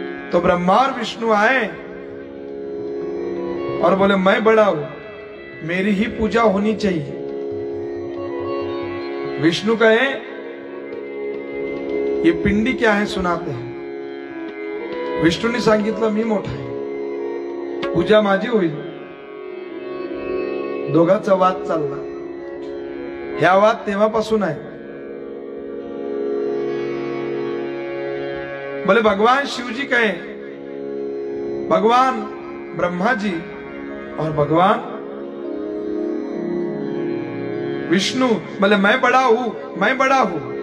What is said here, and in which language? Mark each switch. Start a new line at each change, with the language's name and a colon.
Hindi: तो ब्रह्मा और विष्णु आए और बोले मैं बड़ा हूं, मेरी ही पूजा होनी चाहिए। विष्णु कहे ये पिंडी क्या है सुनाते हैं।
Marathi: विष्णूने सांगितलं मी मोठा आहे, पूजा माझी होईल। दोघांचा वाद चालला। ह्या वाद तेव्हापासून आहे।
Hindi: बोले भगवान शिव जी कहे, भगवान ब्रह्मा जी और भगवान विष्णु बोले मैं बड़ा हूं, मैं बड़ा हूं।